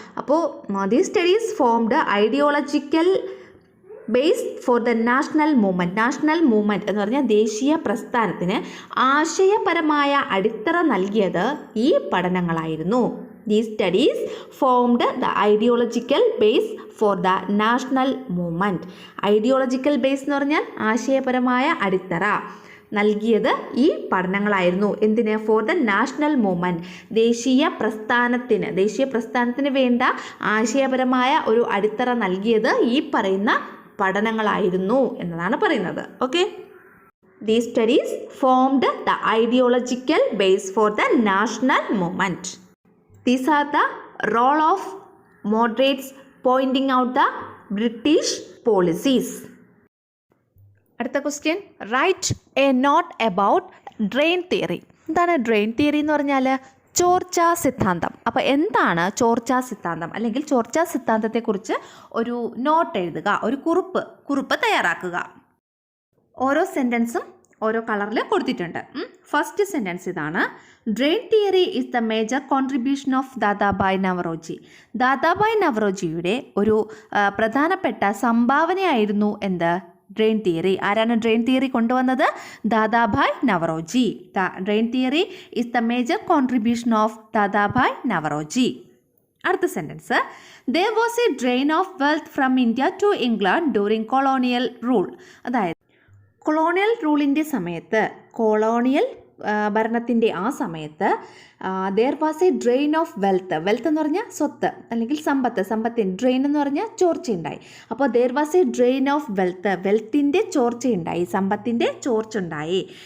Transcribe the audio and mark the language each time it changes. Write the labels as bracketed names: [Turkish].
[Malayalam] അപ്പോൾ [English] these studies formed ideological base for the national movement [Malayalam] എന്ന് പറഞ്ഞാൽ ദേശീയ പ്രസ്ഥാനത്തിന് ആശയപരമായ അടിത്തറ നൽകിയത് ഈ പഠനങ്ങളായിരുന്നു. [English] These studies formed the ideological base for the national movement. [Malayalam] Ideological base എന്ന് പറഞ്ഞാൽ ആശയപരമായ അടിത്തറ നൽകിയത് ഈ പഠനങ്ങളായിരുന്നു. എന്തിന്? [English] For the national movement. [Malayalam] ദേശീയ പ്രസ്ഥാനത്തിന് വേണ്ട ആശയപരമായ ഒരു അടിത്തറ നൽകിയത് ഈ പറയുന്ന പഠനങ്ങളായിരുന്നു എന്നതാണ് പറയുന്നത്. [English] Okay, These studies formed the ideological base for the national movement. These are the role of moderates pointing out the British policies. [Malayalam] അടുത്ത question, [English] Write a note about drain theory. [Malayalam] എന്താണ് ഡ്രെയിൻ തിയറി എന്ന് പറഞ്ഞാൽ? ചോർച്ചാ സിദ്ധാന്തം. അപ്പോൾ എന്താണ് ചോർച്ചാ സിദ്ധാന്തം അല്ലെങ്കിൽ ചോർച്ചാ സിദ്ധാന്തത്തെക്കുറിച്ച് ഒരു നോട്ട് എഴുതുക, ഒരു കുറിപ്പ് തയ്യാറാക്കുക. ഓരോ സെൻറ്റൻസും ഓരോ കളറിൽ കൊടുത്തിട്ടുണ്ട്. ഫസ്റ്റ് സെൻറ്റൻസ് ഇതാണ്. [English] Drain theory is the major contribution of Dadabhai Naoroji. [Malayalam] Dadabhai നവറോജിയുടെ ഒരു പ്രധാനപ്പെട്ട സംഭാവനയായിരുന്നു എന്ത്? Drain theory. ആരാണ് ഡ്രെയിൻ തിയറി കൊണ്ടുവന്നത്? Dadabhai Naoroji. [English] Drain theory is the major contribution of Dadabhai Naoroji. [Malayalam] അടുത്ത sentence, [English] there was a drain of wealth from India to England during colonial rule. [Malayalam] അതായത് colonial റൂളിൻ്റെ സമയത്ത്, colonial ഭരണത്തിൻ്റെ ആ സമയത്ത് [English] there was a drain of wealth. [Malayalam] Wealth എന്ന് പറഞ്ഞാൽ സ്വത്ത് അല്ലെങ്കിൽ സമ്പത്തിന്, ഡ്രെയിൻ എന്ന് പറഞ്ഞാൽ ചോർച്ചയുണ്ടായി. അപ്പോൾ [English] there was a drain of wealth, [Malayalam] വെൽത്തിൻ്റെ ചോർച്ചയുണ്ടായി, സമ്പത്തിൻ്റെ ചോർച്ചയുണ്ടായി.